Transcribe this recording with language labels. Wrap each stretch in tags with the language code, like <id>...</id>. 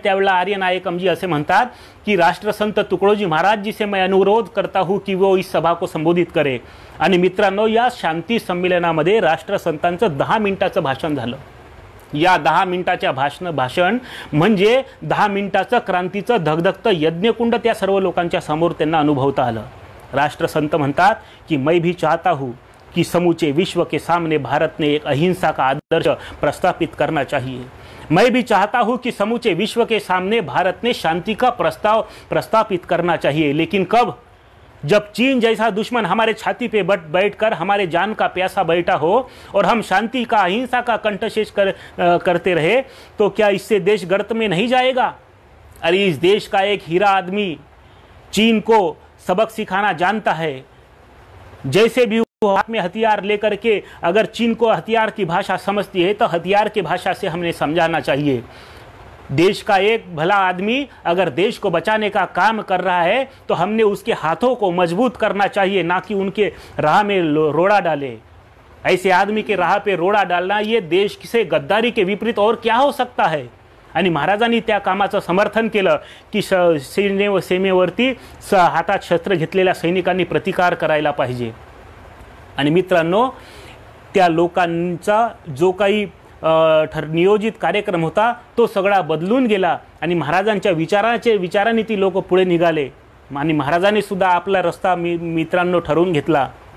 <mr>त्यावेळेला आर्य नायकमजी असे म्हणतात की</mr> <hi>राष्ट्रसंत तुकडोजी महाराज जी से मैं अनुरोध करता हूँ कि वो इस सभा को संबोधित करे.</hi> <mr>आणि मित्रांनो, या शांती संमेलनामध्ये राष्ट्रसंतांचं 10 मिनिटाचं भाषण झालं. या 10 मिनिटाच्या भाषण म्हणजे 10 मिनिटाचं क्रांतीचं धगधगतं यज्ञकुंड त्या सर्व लोकांच्या समोर त्यांना अनुभवता आलं.</mr> <hi>राष्ट्रसंत</hi> <mr>म्हणतात की</mr> <hi>मैं भी चाहता हूँ कि समूचे विश्व के सामने भारत ने एक अहिंसा का आदर्श प्रस्थापित करना चाहिए. मैं भी चाहता हूं कि समूचे विश्व के सामने भारत ने शांति का प्रस्ताव प्रस्तापित करना चाहिए, लेकिन कब? जब चीन जैसा दुश्मन हमारे छाती पे बैठकर हमारे जान का प्यासा बैठा हो और हम शांति का अहिंसा का कंठशेष करते रहे, तो क्या इससे देश गर्त में नहीं जाएगा? अरे इस देश का एक हीरा आदमी चीन को सबक सिखाना जानता है। जैसे भी हाथ में हथियार लेकर के अगर चीन को हथियार की भाषा समझती है तो हथियार की भाषा से हमने समझाना चाहिए। देश का एक भला आदमी अगर देश को बचाने का काम कर रहा है तो हमने उसके हाथों को मजबूत करना चाहिए, ना कि उनके राह में रोड़ा डाले। ऐसे आदमी के राह पे रोड़ा डालना ये देश से गद्दारी के विपरीत और क्या हो सकता है?</hi> <mr>आणि महाराजांनी त्या कामाचं समर्थन केलं की सीमेवरती हातात शस्त्र घेतलेल्या सैनिकांनी प्रतिकार करायला पाहिजे। आणि मित्रांनो, त्या लोकांचा जो काही नियोजित कार्यक्रम होता तो सगळा बदलून गेला आणि महाराजांच्या विचारांनी ती लोक पुढे निघाले आणि महाराजांनी सुद्धा आपला रस्ता मित्रांनो ठरवून घेतला।</mr>